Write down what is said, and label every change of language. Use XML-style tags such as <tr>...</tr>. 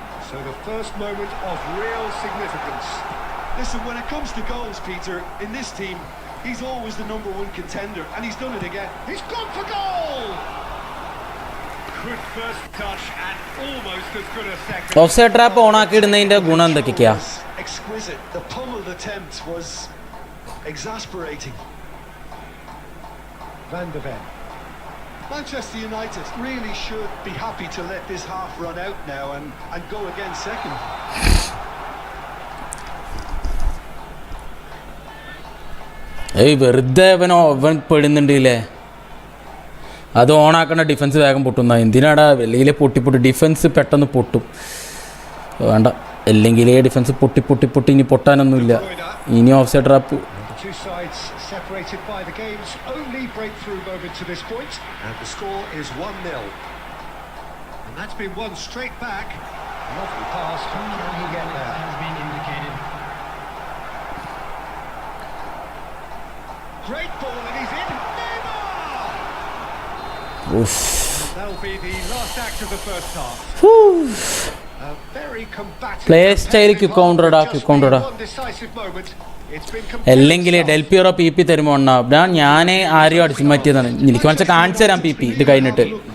<en>So the first moment of real significance. Listen, when it comes to goals, Peter, in this team, he's always the number one contender, and he's done it again. He's gone for goal! Good first touch and almost as good a second.</en> <ml>Offside trap ഓണാക്കി ഇടുന്നതിൻ്റെ ഗുണം എന്തൊക്കെയാ?</ml> <en>Exquisite. The pummeled attempt was exasperating. Van de Ven. Manchester United really should be happy to let this half run out now and go again second.</en> <ml>ഏയ് വെറുതെ അവൻ പെടുന്നുണ്ടല്ലേ, അത് ഓണാക്കണ defence വേഗം പൊട്ടുന്ന. എന്തിനാടാ വെളിയിലെ പൊട്ടി ഡിഫൻസ് പെട്ടെന്ന് പൊട്ടും. വേണ്ട, അല്ലെങ്കിലേ ഡിഫൻസ് പൊട്ടി ഇനി പൊട്ടാനൊന്നുമില്ല. ഇനി offside trap.</ml> <en>Two sides separated by the game's only breakthrough moment to this point, and the score is 1-0. And that's been won straight back. Lovely pass, but can he get there? Has been indicated. Great ball, and he's in. Neymar! Oof. That'll be the last act of the first half. A very combative. Play style കൗണ്ടറടാ. Decisive moment.</en> <ml>അല്ലെങ്കിൽ Del Piero P P തരുമോ എന്നാ ഞാൻ ആരെയോ അടിച്ചു മാറ്റിയതാണ്. എനിക്ക് മനസ്സിൽ കാണിച്ചു തരാം പി പി ഇത് കഴിഞ്ഞിട്ട്.</ml>